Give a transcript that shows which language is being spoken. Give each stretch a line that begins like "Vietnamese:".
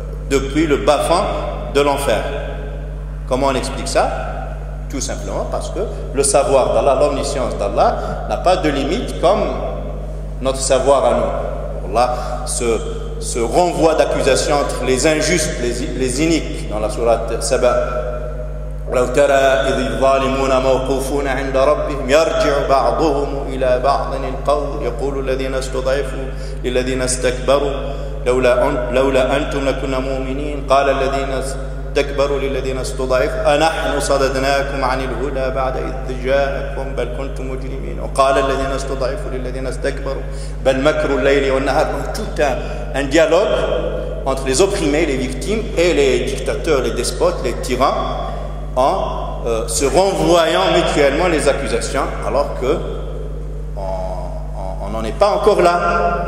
French: depuis le bas-fond de l'enfer. Comment on explique ça? Tout simplement parce que le savoir d'Allah, l'omniscience d'Allah n'a pas de limite comme notre savoir à nous. Allah ce renvoi d'accusation entre les injustes, les iniques dans la sourate Saba.
Arabic: ولو ترى إذ الظالمون موقوفون عند ربهم يرجع بعضهم إلى بعض القول يقول الذين استضعفوا للذين استكبروا لولا أنتم لكنا مؤمنين قال الذين استكبروا للذين استضعفوا أنحن صددناكم عن الهدى بعد إذ جاءكم بل كنتم مجرمين وقال الذين استضعفوا للذين استكبروا بل مكروا الليل والنهار.
French: Tout un dialogue entre les opprimés, les victimes et les dictateurs, les despotes, les tyrans, en se renvoyant mutuellement les accusations, alors que on n'en est pas encore là.